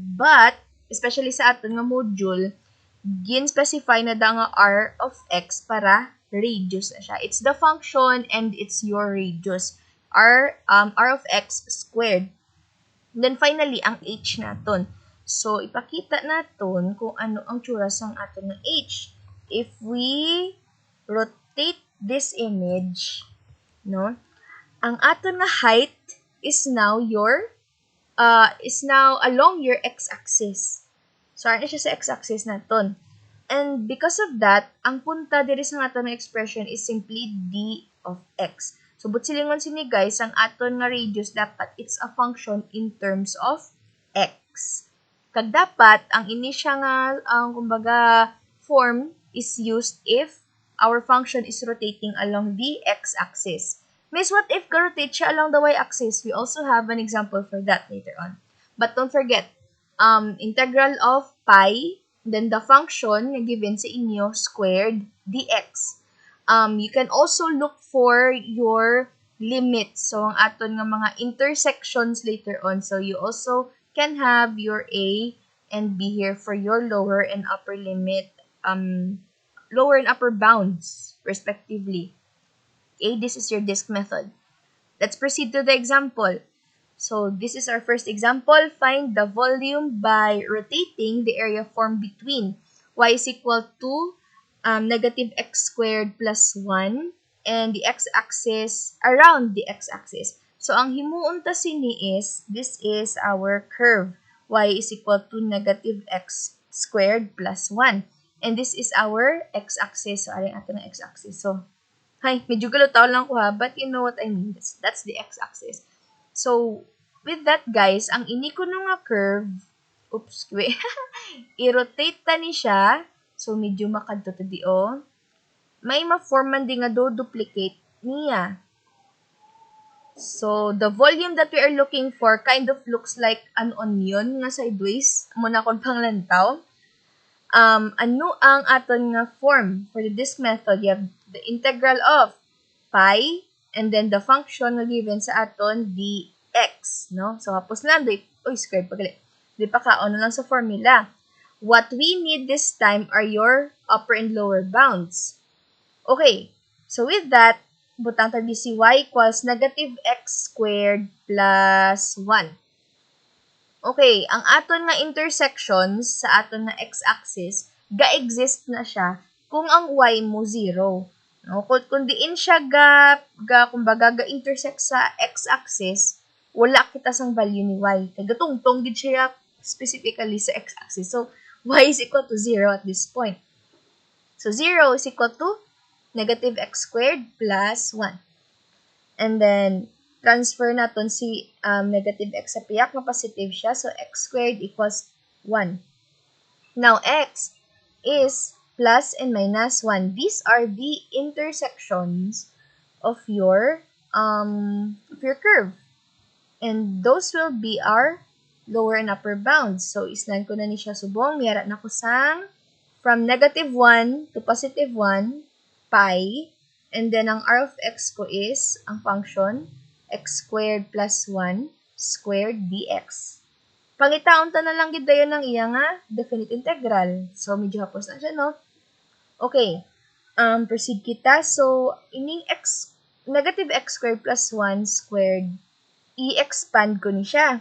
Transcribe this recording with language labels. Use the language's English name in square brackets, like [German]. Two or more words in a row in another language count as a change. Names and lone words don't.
[English] But, [Hiligaynon] especially sa aton nga module, gin-specify na da nga [English] r of x [Hiligaynon] para radius na siya. [English] It's the function and it's your radius. R of x squared. Then finally, [Hiligaynon] ang h naton. So, ipakita naton kung ano ang tsura sang aton ng h. [English] If we rotate this image, [Hiligaynon] no, ang aton nga height [English] is now along your x-axis. So, [Hiligaynon] ano siya sa x-axis naton. [English] And because of that, [Hiligaynon] ang punta diri sa aton nga expression [English] is simply d of x. So, [Hiligaynon] silingon sini guys, ang aton nga radius dapat [English] it's a function in terms of x. [Hiligaynon] Kag dapat, ang ini siya nga, kumbaga, [English] form is used if our function is rotating along the x-axis. Miss, what if rotate siya along the y-axis? We also have an example for that later on. But don't forget, integral of pi, then the function na given [Hiligaynon] sa inyo, [English] squared dx. You can also look for your limits. So, [Hiligaynon] ang aton nga mga intersections [English] later on. So, you also can have your a and b here for your lower and upper limit, lower and upper bounds, respectively. Okay, this is your disk method. Let's proceed to the example. So, this is our first example. Find the volume by rotating the area formed between y is equal to negative x squared plus 1 and the x-axis around the x-axis. So, [Hiligaynon] ang himuon ta sini [English] is, this is our curve. Y is equal to negative x squared plus 1. And this is our x-axis. So, [Hiligaynon] aring ato ng x-axis. So, medyo galutaw lang ko ha, [English] but you know what I mean. That's the x-axis. So, with that guys, [Hiligaynon] ang ini ko nga curve, oops, wait, i-rotate ta ni siya. So, medyo makadto ta di o. May ma-form man di nga duplicate niya. [English] So, the volume that we are looking for kind of looks like an onion nga sideways. [Hiligaynon] Muna kon panglantaw. Ano ang aton nga form [English] for the disk method? You have the integral of pi and then the function na given [Hiligaynon] sa aton [English] dx, no? [Hiligaynon] So hapos lang squared pagali. Di pa kaon lang sa formula. [English] What we need this time are your upper and lower bounds. Okay. So with that, [Hiligaynon] butang tag si [English] y equals negative x squared plus 1. [Hiligaynon] Okay, ang aton nga intersections sa aton nga x-axis, ga-exist na siya kung ang y mo 0. No? Kung diin siya kumbaga, ga-intersect sa x-axis, wala kita sang value ni y. Kaya gatungtong gid siya specifically sa x-axis. [English] So, y is equal to 0 at this point. So, 0 is equal to negative x squared plus 1. And then, transfer [Hiligaynon] natin si [English] negative x [Hiligaynon] sa piyak, ma-positive siya. [English] So, x squared equals 1. Now, x is plus and minus 1. These are the intersections of your curve. And those will be our lower and upper bounds. So, [Hiligaynon] islan ko na ni siya subong. Miyara na ko sang from negative 1 to positive 1, pi. [English] And then, [Hiligaynon] ang r of x ko is, ang function, [English] x squared plus 1 squared dx. [Hiligaynon] Pangitaon ta na lang gid dayon ng iya nga definite integral. [English] So, [Hiligaynon] medyo hapos na siya, no? Okay. Proceed kita. So, ining [English] negative x squared plus 1 squared, [Hiligaynon] i-expand ko ni siya.